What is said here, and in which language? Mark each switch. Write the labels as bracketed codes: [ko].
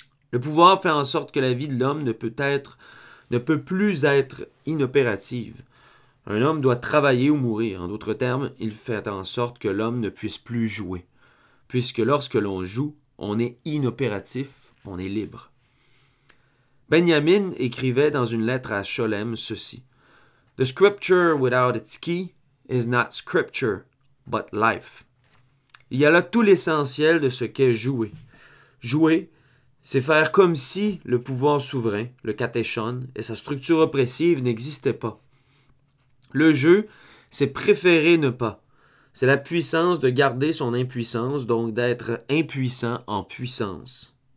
[fr] Le pouvoir fait en sorte que la vie de l'homme ne peut plus être inopérative. Un homme doit travailler ou mourir. En d'autres termes, il fait en sorte que l'homme ne puisse plus jouer. Puisque lorsque l'on joue, on est inopératif, on est libre. Benjamin écrivait dans une lettre à Scholem ceci. [en] The scripture without its key is not scripture, but life. [fr] Il y a là tout l'essentiel de ce qu'est jouer. Jouer, c'est faire comme si le pouvoir souverain, le katéchon, et sa structure oppressive n'existaient pas. Le jeu, c'est préférer ne pas. C'est la puissance de garder son impuissance, donc d'être impuissant en puissance.